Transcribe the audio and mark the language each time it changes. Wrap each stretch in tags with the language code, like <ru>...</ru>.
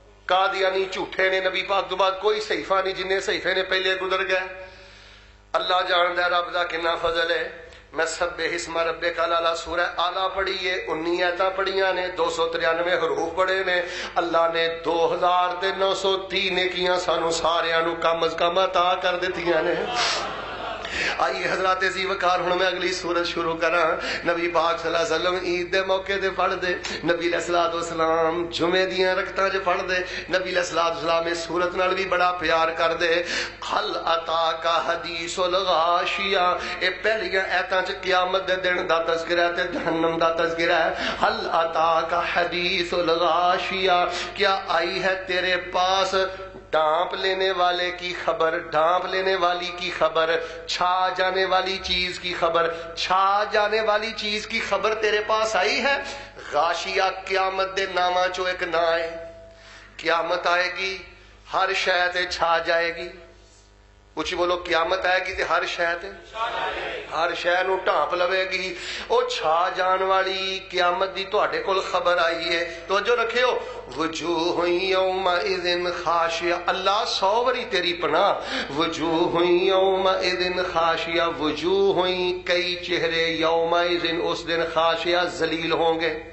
<pa>قادیانی جھوٹے نے، نبی پاک تو بعد کوئی صحیفہ نہیں، جنہیں صحیفے نے پہلے گزر گئے. اللہ جاندا رب دا کنا فضل ہے. میں</pa> <ar>سبح اسم ربک الاعلی</ar> <pa>سورہ اعلیٰ پڑھی ہے، 19 آیتاں پڑھیاں نے، 293 حروف پڑھے نے. اللہ نے 2930 نیکیاں سانو ساریاں نو کم از کم عطا کر دتیاں نے. آئیے حضرات عزیز وقار ہن میں اگلی سورت شروع کراں. نبی پاک صلی اللہ علیہ وسلم عید دے موقع تے پڑھ دے، نبی علیہ الصلوۃ والسلام جمعے دیاں رکعتاں چ پڑھ دے. نبی علیہ الصلوۃ والسلام اس سورت نال بھی بڑا پیار کر دے.</pa> <ar>حل اتاک حدیث الغاشیہ،</ar> <pa>اے پہلیاں آیتاں چ قیامت دے دن دا تذکرہ تے جہنم دا تذکرہ ہے.</pa> <ar>حل اتاک حدیث الغاشیہ،</ar> <ur>کیا آئی ہے تیرے پاس ڈانپ لینے والے کی خبر، ڈانپ لینے والی کی خبر، چھا جانے والی چیز کی خبر، چھا جانے والی چیز کی خبر تیرے پاس آئی ہے.</ur> <pa>غاشیہ قیامت دے نامہ چو ایک نا ہے. قیامت آئے گی ہر شے تے چھا جائے گی. کچھ بولو، قیامت آئے گی تے ہر شے تے ہر شے نو ڈھانپ لوے گی. او چھا جان والی قیامت دی تواڈے کول خبر آئی ہے. توجہ رکھیو،</pa> <ar>وجوہ یومئذ خاشیہ.</ar> <pa>اللہ 100 واری تیری پناہ.</pa> <ar>وجوہ یومئذ خاشیہ،</ar> <pa>وجوہ کئی چہرے یومئذ اس دن خاشیہ ذلیل ہوں گے.</pa>